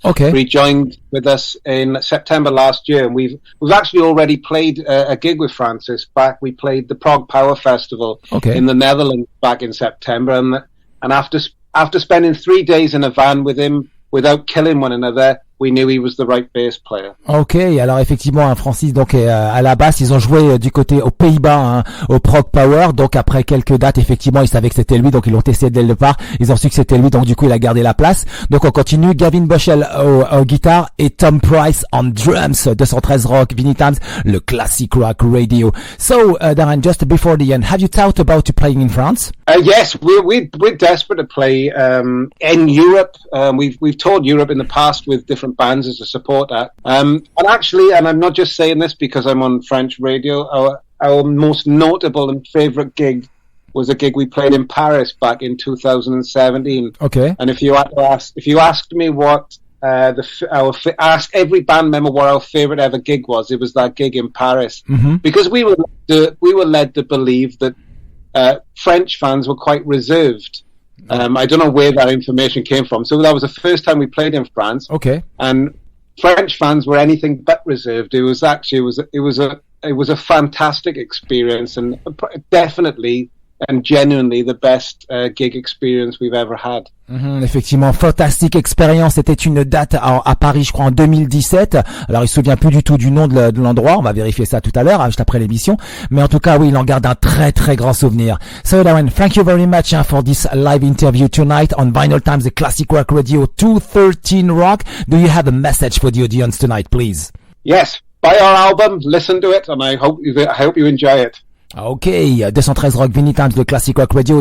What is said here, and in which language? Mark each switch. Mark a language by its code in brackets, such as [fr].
[en] But he joined with us in September last year, and we've actually already played a gig with Francis back. We played the Prague Power Festival in the Netherlands back in September, and after spending 3 days in a van with him without killing one another, we knew he was the right bass player. [fr] Alors effectivement, Francis, donc à la basse, ils ont joué du côté aux Pays-Bas, au Prague Power. Donc après quelques dates, effectivement, ils savaient que c'était lui, donc ils l'ont testé dès le départ. Ils ont su que c'était lui, donc du coup, il a gardé la place. Donc on continue. Gavin Bushell au guitare et Tom Price en drums. 213 Rock Vinylestimes, le classic rock radio. [en] So Darran, just before the end, have you thought about playing in France? Yes, we're desperate to play in Europe. We've toured Europe in the past with different different bands as a supporter. And actually, and I'm not just saying this because I'm on French radio, our most notable and favourite gig was a gig we played in Paris back in 2017. Okay. And if you asked me what ask every band member what our favourite ever gig was, it was that gig in Paris, because we were led to believe that French fans were quite reserved. I don't know where that information came from. So that was the first time we played in France. Okay. And French fans were anything but reserved. It was a fantastic experience, and definitely and genuinely the best gig experience we've ever had. [fr] Effectivement, fantastique expérience. C'était une date à Paris, je crois, en 2017. Alors, il se souvient plus du tout du nom de l'endroit. On va vérifier ça tout à l'heure, juste après l'émission. Mais en tout cas, oui, il en garde un très, très grand souvenir. [en] So, Darran, thank you very much for this live interview tonight on Vinyl Times, the Classic Rock Radio 213 Rock. Do you have a message for the audience tonight, please? Yes. Buy our album, listen to it, and I hope you enjoy it. Okay, 213 Rock, Vinyl Times, the Classic Rock Radio.